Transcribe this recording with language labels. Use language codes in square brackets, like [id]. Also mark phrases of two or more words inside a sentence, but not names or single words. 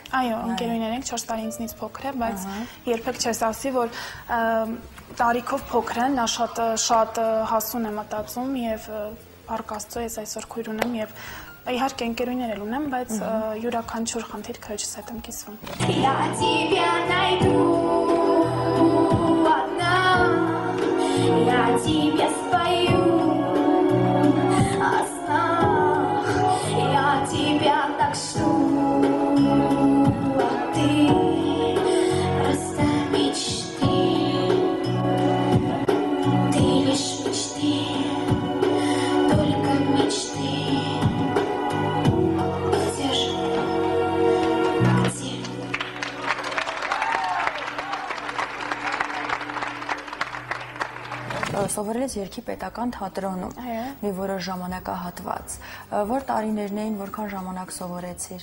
[hy] Այո, ընկերուհիներ ենք, 4 տարի ինձնից փոքր է, բայց երբեք չես ասի, որ տարիքով փոքր է, նա շատ հասուն է մտածում եւ Փառք Աստծո, ես այսօր քույր ունեմ եւ իհարկե ընկերուհիներ էլ ունեմ, բայց յուրաքանչյուր խնդիր քրոջս հետ եմ կիսվում։ [ru] Я тебя найду одна, я тебе спою о снах, я тебя так жду, а ты просто мечты, ты лишь мечты. [hy] Սովորել ես երգի պետական թատրոնում, մի որոշ ժամանակահատված։ Որ տարիներն էին, որքան ժամանակ սովորեցիր։